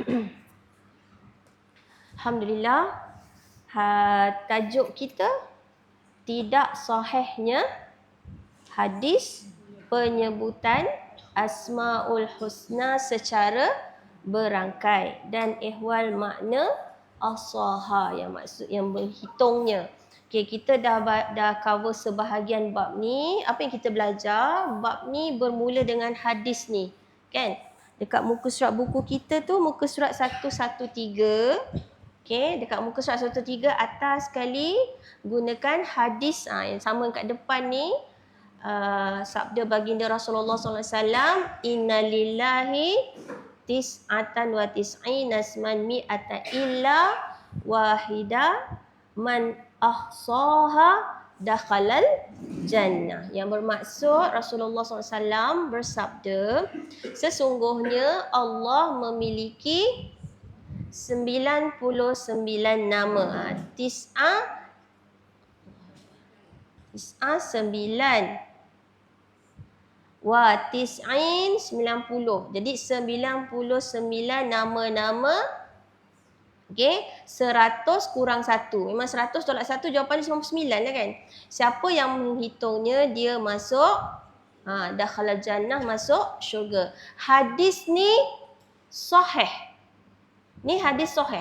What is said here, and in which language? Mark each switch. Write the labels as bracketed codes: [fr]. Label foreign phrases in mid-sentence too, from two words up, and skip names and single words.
[ms] Alhamdulillah, tajuk kita tidak sahihnya hadis penyebutan Asmaul Husna secara berangkai dan ihwal makna as-saha, yang maksud yang berhitungnya. Okey, kita dah cover sebahagian bab ni. Apa yang kita belajar? Bab ni bermula dengan hadis ni, kan? Dekat muka surat buku kita tu muka surat 113. Okey, dekat muka surat 113 atas sekali gunakan hadis yang sama kat depan ni. Sabda baginda Rasulullah SAW, [ar] إن لله تسعة وتسعين اسما مائة إلا واحدا من أحصاها دخل الجنة. [ms] Yang bermaksud Rasulullah SAW bersabda, sesungguhnya Allah memiliki 99 nama. [ar] تسعة 9 وتسعين 90. [ms] Jadi 99 nama-nama. Okey, 100 kurang 1. Memang 100 tolak 1 jawapan 99 lah kan. Siapa yang menghitungnya dia masuk [ar] دخل الجنة, [ms] masuk syurga. Hadis ni sahih. Ni hadis sahih.